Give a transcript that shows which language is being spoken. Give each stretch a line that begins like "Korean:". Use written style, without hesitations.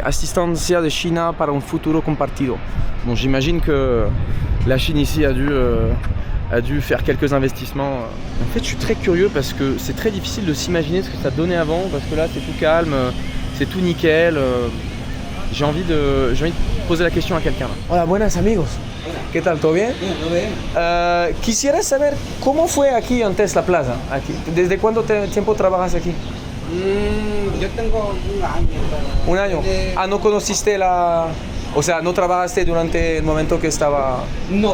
Spanish: Asistencia de China para un futuro compartido.
French: Bon, j'imagine que la Chine ici a dû faire quelques investissements. En fait, je suis très curieux parce que c'est très difficile de s'imaginer ce que ça donnait avant, parce que là, c'est tout calme, c'est tout nickel. J'ai envie de poser la question a quelqu'un.
Spanish: Hola, buenas amigos. ¿Qué tal? ¿Todo bien? Todo bien. Quisiera saber cómo fue aquí antes la plaza. Aquí. ¿Desde cuánto tiempo trabajas aquí? Yo tengo un año. Un año. Ah, ¿no conociste la...? O sea, ¿no trabajaste durante el momento que estaba No.